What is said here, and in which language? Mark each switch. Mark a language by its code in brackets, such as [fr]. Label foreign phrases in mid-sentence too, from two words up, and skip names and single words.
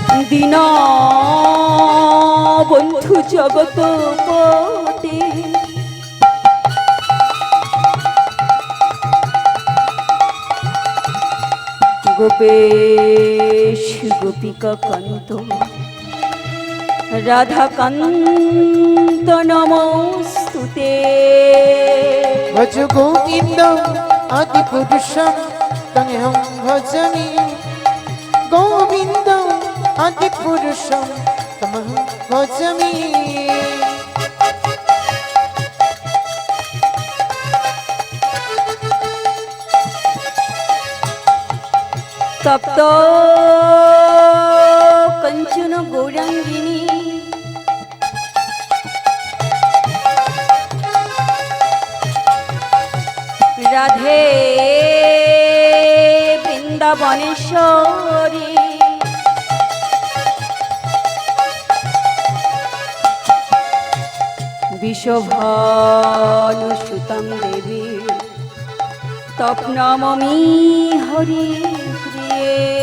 [sa] দীন বন্ধু জগত পতে গোপেশ গোপিকা কান্ত রাধা কান্ত নমস্তুতে ভজ গোবিন্দম আদি পুরুষম তমহং ভজামি গোবিন্দম আদি পুরুষম তমহং ভজামি তপ্ত কঞ্চন গৌরাঙ্গিনী রাধে বৃন্দাবনেশ্বরী বিষভানু সুতম দেবী তপ নমামি হরি প্রিয়ে